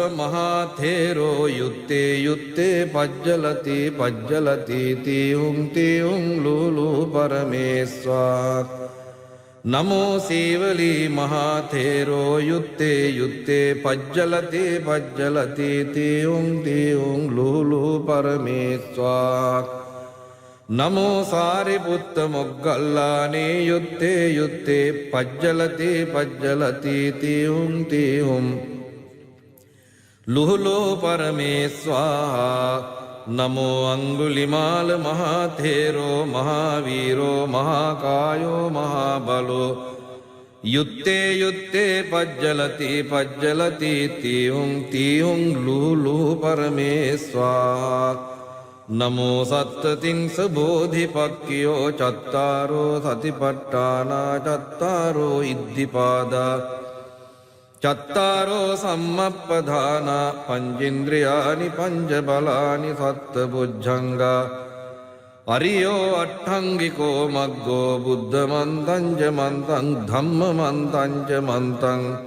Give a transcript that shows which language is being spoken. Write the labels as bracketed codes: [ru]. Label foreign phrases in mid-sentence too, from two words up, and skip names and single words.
[pi] මහතේරෝ යුත්තේ යුත්තේ පජ්ජලති පජ්ජලති තියුං තියුං ලූලෝ පරමේස්වාහා නමෝ සීවලී මහතේරෝ යුත්තේ යුත්තේ පජ්ජලති පජ්ජලති තියුං තියුං ලූලෝ පරමේස්වාහා නමෝ සාරිපුත්ත මොග්ගල්ලානේ යුත්තේ යුත්තේ පජ්ජලති පජ්ජලති තියුං තියුං ලූලෝ පරමේස්වාහා නමෝ අංගුලිමාල මහතේරෝ මහාවීරෝ මහාකායෝ මහාබලෝ යුත්තේ යුත්තේ පජ්ජලති පජ්ජලති තියුං තියුං ලූලෝ පරමේස්වාහා නමෝ සත්තතිංස බෝධිපක්ඛියෝ චත්තාරෝ සතිපට්ඨානා චත්තාරෝ ඉද්ධිපාදා චත්තාරෝ සම්මප්පදානා පංචේන්ද්‍රයානි පංච බලානි සත්බුද්ධංගා අරියෝ අට්ඨංගිකෝ මග්ගෝ බුද්ධ මන්තං ච මන්තං ධම්ම මන්තං ච මන්තං